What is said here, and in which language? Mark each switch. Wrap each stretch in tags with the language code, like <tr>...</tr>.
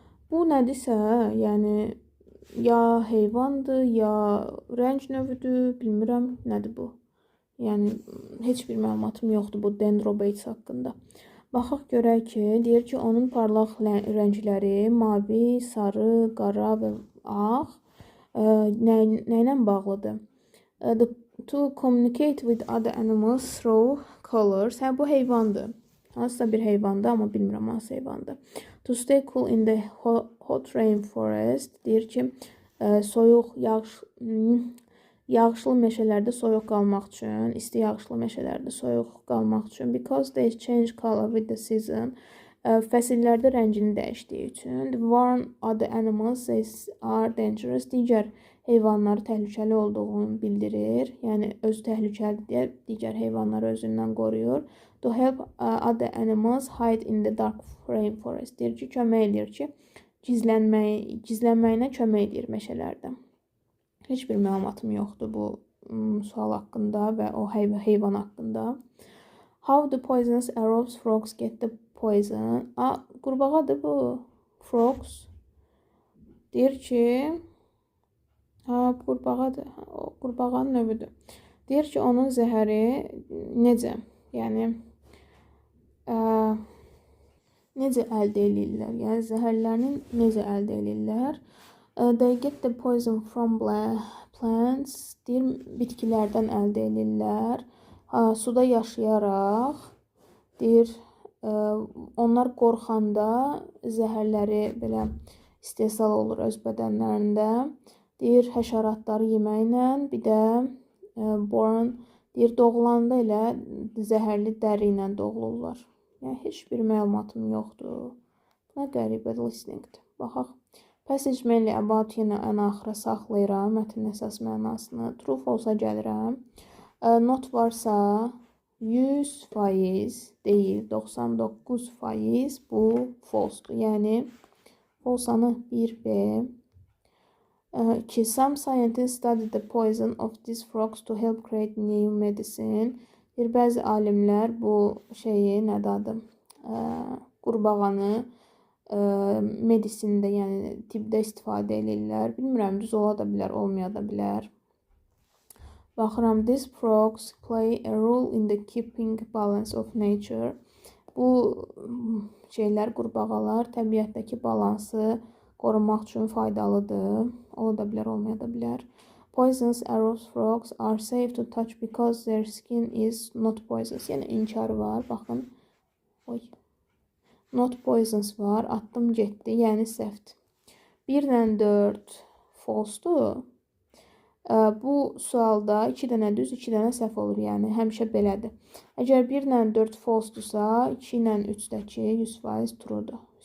<az>Bu nədirsə, yəni ya heyvandır, ya rəng növüdür, bilmirəm nədir bu. Yəni heç bir məlumatım yoxdur bu Dendrobates haqqında. Baxaq görək ki, deyir ki, onun parlaq rəngləri mavi, sarı, qara və ağ nə ilə bağlıdır?</az> <en>To communicate with other animals through colors.</en> <az>Hə, bu heyvandır. Hansısa bir heyvandır, amma bilmirəm hansı heyvandır.</az> <en>To stay cool in the hot rainforest.</en> <az>Deyir ki, soyuq, yağışlı meşələrdə soyuq qalmaq üçün, isti yağışlı meşələrdə soyuq qalmaq üçün.</az> <en>Because they change color with the season.</en> <az>Fəsillərdə rəngini dəyişdiyi üçün.</az> <en>Warn other animals are dangerous.</en> <az>Digər heyvanları təhlükəli olduğunu bildirir. Yəni özü təhlükəlidir deyə digər heyvanları özündən qoruyur.</az> <en>To help other animals hide in the dark rainforest.</en> <az>Deyir ki, kömək edir ki, gizlənməyinə kömək edir meşələrdə. Heç bir məlumatım yoxdur bu sual haqqında və o heyvan haqqında.</az> <en>How the poisonous arrows frogs get the poison?</en> <az>Qurbağadır bu. Frogs. Deyir ki, qurbağadır. O qurbağanın növüdür. Deyir ki, onun zəhəri necə? Yəni necə əldə edirlər? Yəni zəhərlərini necə əldə edirlər?</az> <en>They get the poison from plants.</en> <az>Deyir, bitkilərdən əldə edirlər. Suda yaşayaraq. Deyir, onlar qorxanda zəhərləri belə istehsal olur öz bədənlərində. Deyir, həşəratları yeməklə, bir də born, deyir, doğulanda elə zəhərli dəri ilə doğulurlar. Yəni, heç bir məlumatım yoxdur. Buna qəribə listeningdir. Baxaq.</az> <en>Passage mainly about</en> <az>yenə ən axıra saxlayıram mətnin əsas mənasını. True, false-a gəlirəm. Not varsa 100% deyil, 99% bu false-dur. Yəni, false-anı 1B.</az> <en>Some scientists study the poison of these frogs to help create new medicine.</en> <az>Bəzi alimlər bu şeyi, nədir adı, qurbağanı medisində, yəni tibbdə istifadə edirlər. Bilmirəm, düz ola da bilər, olmaya da bilər. Baxıram,</az> <en>these frogs play a role in the keeping balance of nature.</en> <az>Bu şeylər, qurbağalar təbiətdəki balansı qorumaq üçün faydalıdır. Ola da bilər, olmaya da bilər.</az> <en>Poisonous arrows frogs are safe to touch because their skin is not poisonous.</en> <az>Yəni inkar var, baxın.</az> <en>Not poisonous</en> <az>var, atdım getdi, yəni səhvdir. 1-lə 4 false-dur. Bu sualda 2 dənə düz, 2 dənə səhv olur, yəni həmişə belədir. Əgər 1-lə 4 false-dursa, 2-lə 3-dəki 100% true-dur.</az>